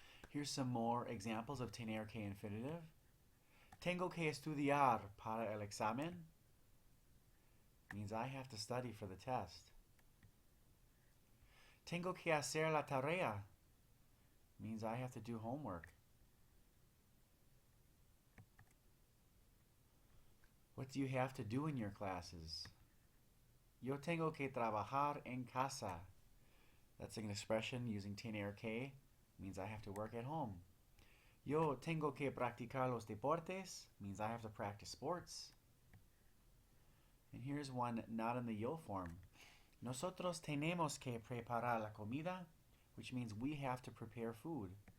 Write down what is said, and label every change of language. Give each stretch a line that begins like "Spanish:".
English: Here's some more examples of tener que infinitive. Tengo que estudiar para el examen means I have to study for the test. Tengo que hacer la tarea means I have to do homework. What do you have to do in your classes?
Spanish: Yo tengo que trabajar en casa.
English: That's an expression using tener que, means I have to work at home. Yo tengo que practicar los deportes means I have to practice sports. And here's one not in the yo form. Nosotros tenemos que preparar la comida, which means we have to prepare food.